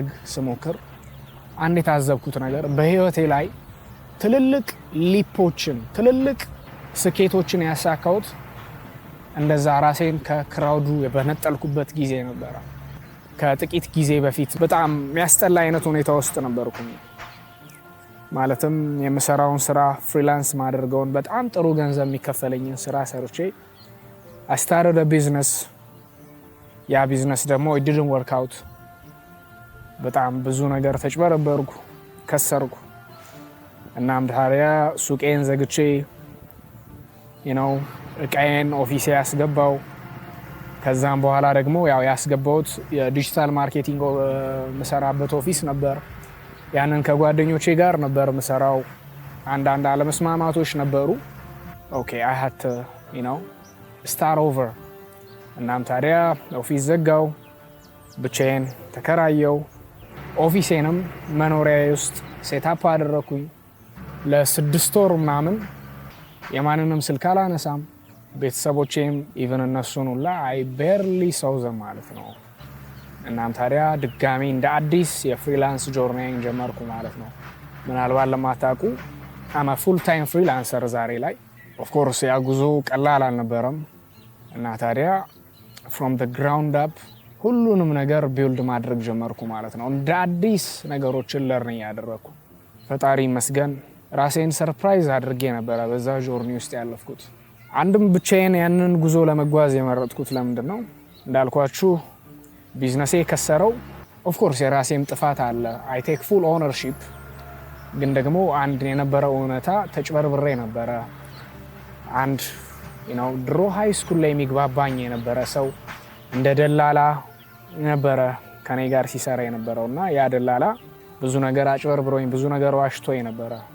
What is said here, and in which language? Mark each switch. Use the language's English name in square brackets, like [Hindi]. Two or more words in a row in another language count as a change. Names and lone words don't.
[Amharic] ስሞክር አንድ የታዘብኩት ነገር በህይወቴ ላይ ትልልቅ ሊፖችን ትልልቅ ስኬቶችን ያሳካሁት እንደዛ ራሴን ከክራውዱ በነጠልኩበት ጊዜ ነበር። ከጥቂት ጊዜ በፊት በጣም የሚያስጠላ አይነት ሁኔታ ውስጥ ነበርኩኝ። ማለትም የምሰራውን ስራ ፍሪላንስ ማድረገውን በጣም ጥሩ ገንዘብ የሚከፈለኝን ስራ ሰርቼ [English] I started a business። [Amharic] ያ ቢዝነስ ደግሞ [English] it didn't work out። [Amharic] በጣም ብዙ ነገር ተጭበረበርኩ፣ ከሰርኩ። እናም ታዲያ ሱቄን ዘግቼ እቃዬን ኦፊሴ ያስገባው። ከዛም በኋላ ደግሞ ያስገባውት [English] digital marketing [Amharic] መሰራበት ኦፊስ ነበር። ያንን ከጓደኞቼ ጋር ነበር መሰራው። አንዳንድ አለመስማማቶች ነበሩ። ኦኬ [English] I had to start over። [Amharic] እናም ታዲያ ኦፊስ ዘጋው፣ ብቻዬን ተከራየው። ኦፊሴንም መኖሪያዬ ውስጥ ሴታፕ አደረኩኝ። ለ6 ወር ምናምን የማንንም ስልክ አላነሳም። ቤተሰቦቼም ኢቭን እነሱን ሁላ [English] I barely saw them [Amharic] ማለት ነው። እናም ታዲያ ድጋሚ እንደ አዲስ [English] freelance journey [Amharic] ጀመርኩ ማለት ነው። ምናልባት ለማታውቁ [English] I'm a full time freelancer [Amharic] ዛሬ ላይ። [English] of course [Amharic] ያ ጉዞ ቀላል አልነበረም። እና ታዲያ [English] from the ground up [Amharic] ሁሉንም ነገር ቢልድ ማድረግ ጀመርኩ ማለት ነው። እንደ አዲስ ነገሮችን ለርን ያደረኩ። ፈጣሪ መስገን ራሴን ሰርፕራይዝ አድርጌ ነበር በዛ ጆርኒ ውስጥ ያለፍኩት። አንድም ብቻዬን ያንን ጉዞ ለመጓዝ የመረጥኩት ለምንድነው እንዳልኳችሁ ቢዝነሴ ከሰረው። [English] of course [Amharic] የራሴም ጥፋት አለ። [English] I take full ownership። [Amharic] ግን ደግሞ አንድ የነበረው እውነታ ተጭበርብሬ ነበረ። አንድ ድሮ [English] high school [Amharic] ላይ የሚግባባኝ የነበረ ሰው እንደ ደላላ ነበረ ከኔ ጋር ሲሰራ የነበረውና ያ ደላላ ብዙ ነገር አጭበርብሮኝ ብዙ ነገር ዋሽቶኝ ነበረ።